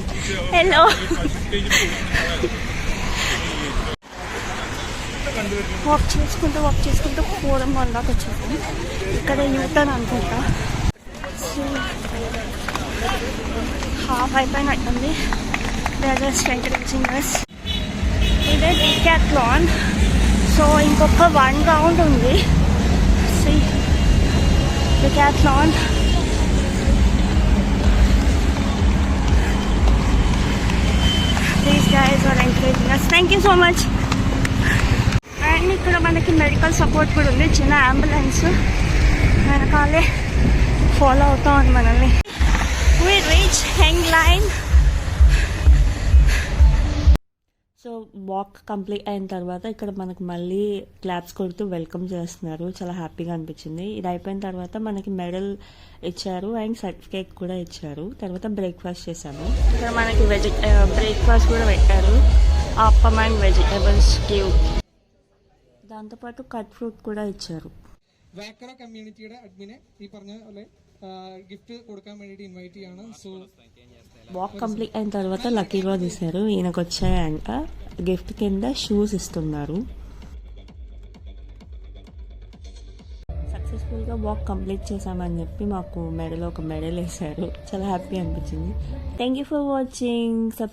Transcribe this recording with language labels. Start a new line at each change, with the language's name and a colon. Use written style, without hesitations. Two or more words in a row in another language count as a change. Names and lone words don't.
Telugu: హలో, వాక్ చేసుకుంటూ పోవడం వల్లకి వచ్చాము. ఇక్కడ యూటర్న్ అనుకుంటా. హాఫ్ అయిపోయినట్టుంది.
English: just encouraging us.
Telugu: ఇదే డికాథ్లాన్. సో ఇంకొక 1 రౌండ్ ఉంది.
English: Decathlon. These guys are encouraging us. Thank you so much.
Telugu: అండ్ ఇక్కడ మనకి మెడికల్ సపోర్ట్ కూడా ఉంది. చిన్న అంబులెన్స్ వెనకాలే ఫాలో అవుతా ఉంది మనల్ని.
English: We reach Hang Line.
Telugu: సో వాక్ కంప్లీట్ అయిన తర్వాత ఇక్కడ మనకు మళ్ళీ క్లాప్స్ కొడుతూ వెల్కమ్ చేస్తున్నారు. చాలా హ్యాపీగా అనిపించింది. ఇది అయిపోయిన తర్వాత మనకి మెడల్ ఇచ్చారు అండ్ సర్టిఫికేట్ కూడా ఇచ్చారు. తర్వాత బ్రేక్ఫాస్ట్ చేశాము. ఇక్కడ మనకి బ్రేక్ఫాస్ట్ కూడా పెట్టారు. అప్పం అండ్ వెజిటేబుల్స్ క్యూ, దాంతోపాటు కట్ ఫ్రూట్ కూడా ఇచ్చారు.
Malayalam: വേക്കറ കമ്മ്യൂണിറ്റിയുടെ അഡ്മിനെ ഈ പറഞ്ഞ പോലെ ഗിഫ്റ്റ് കൊടുക്കാൻ വേണ്ടിയിട്ട് ഇൻവൈറ്റ് ചെയ്യാണ്. സോ
Telugu: వాక్ కంప్లీట్ అయిన తర్వాత లక్కీ డ్రా తీశారు. ఈయనకు వచ్చాయంట. గిఫ్ట్ కింద షూస్ ఇస్తున్నారు. సక్సెస్ఫుల్గా వాక్ కంప్లీట్ చేశామని చెప్పి మాకు మెడలో ఒక మెడల్ వేశారు. చాలా హ్యాపీ అనిపించింది.
English: thank you for watching.